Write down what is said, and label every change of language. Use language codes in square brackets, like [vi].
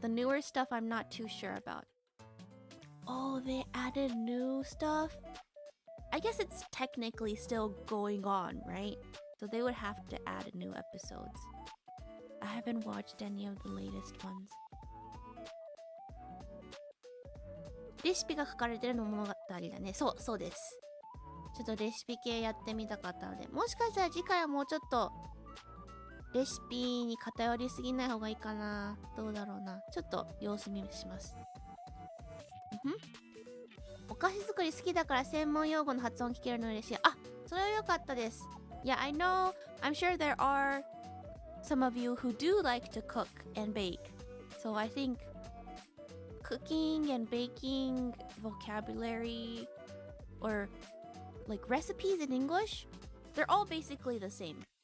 [en] The newer stuff I'm not too sure about. Oh, they added new stuff? I guess it's technically still going on, right? So they would have to add new episodes. I haven't watched any of the latest ones. [ja] レシピが書かれてるの物語だね。そうです。ちょっとレシピ系やってみたかったので、もしかしたら次回はもうちょっとレシピに偏りすぎない方がいいかな。どうだろうな。ちょっと様子見します。お菓子作り好きだから専門用語の発音聞けるの嬉しい。あ、それは良かったです。 [en] Yeah, I know. I'm sure there are some of you who do like to cook and bake. So I think cooking and baking vocabulary or like recipes in English, they're all basically the same.